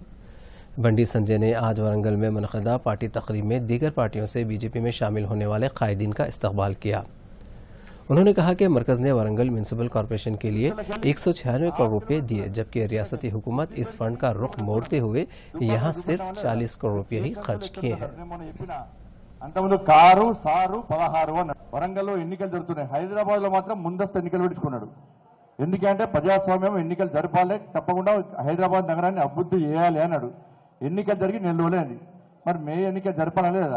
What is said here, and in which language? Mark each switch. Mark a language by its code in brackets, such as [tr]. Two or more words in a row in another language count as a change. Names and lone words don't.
[ur] بنڈی سنجے نے آج ورنگل میں منعقدہ پارٹی تقریب میں دیگر پارٹیوں سے بی جے پی میں شامل ہونے والے قائدین کا استقبال کیا۔ انہوں نے کہا کہ مرکز نے ورنگل میونسپل کارپوریشن کے لیے 196 کروڑ روپے دیے، جبکہ ریاستی حکومت اس فنڈ کا رخ موڑتے ہوئے یہاں صرف 40 کروڑ روپے ہی خرچ کیے ہیں۔ [te] అంతకుముందు కారు సారు 16 అన్నాడు. వరంగల్లో ఎన్నికలు జరుగుతున్నాయి. హైదరాబాద్ లో మాత్రం ముందస్తు ఎన్నికలు పెట్టుకున్నాడు. ఎందుకంటే ప్రజాస్వామ్యం ఎన్నికలు జరపాలి, తప్పకుండా హైదరాబాద్ నగరాన్ని అభివృద్ధి చేయాలి అన్నాడు. ఎన్నికలు జరిగి నెలలోనే అది. మరి మే ఎన్నికలు జరపాలని లేదా?